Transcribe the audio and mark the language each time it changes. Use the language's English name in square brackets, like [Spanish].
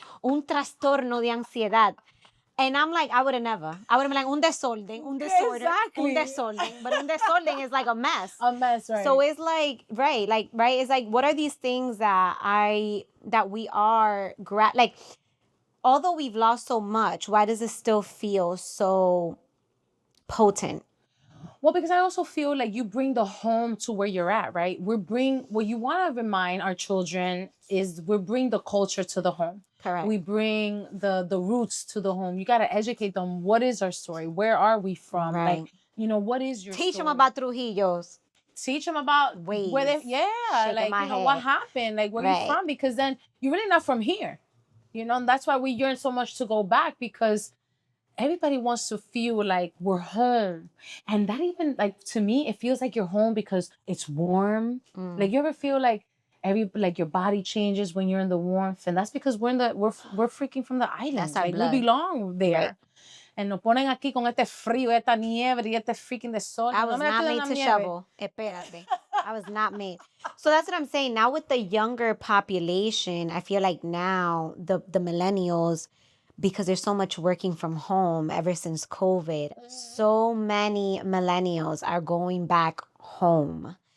[Spanish] Un trastorno de ansiedad. [English] And I'm like, I would have never. I would have been like, [Spanish] un desorden, [English] un disorder, exactly. un desorden. But un desorden is like a mess. A mess, right. So it's like, right. It's like, what are these things that we are, like, although we've lost so much, why does it still feel so potent? Well, because I also feel like you bring the home to where you're at, right? What you want to remind our children is we bring the culture to the home. Correct. We bring the roots to the home. You got to educate them. What is our story? Where are we from? Right. Like, you know, what is your Teach story? them about Trujillos. Teach them about ways. Where they, like, you know, what happened? Like, where you from? Because then you're really not from here. You know, and that's why we yearn so much to go back, because everybody wants to feel like we're home. And that even, like, to me, it feels like you're home because it's warm. Like, you ever feel like your body changes when you're in the warmth? And that's because we're freaking from the island. That's our blood. We belong there. Right. [Spanish] And nos ponen aquí con este frío, esta nieve y este freaking de sol. [English] I was not made to shovel. [Spanish] Espérate. [English] I was not made. So that's what I'm saying. Now with the younger population, I feel like now the millennials, because there's so much working from home ever since COVID, so many millennials are going back home.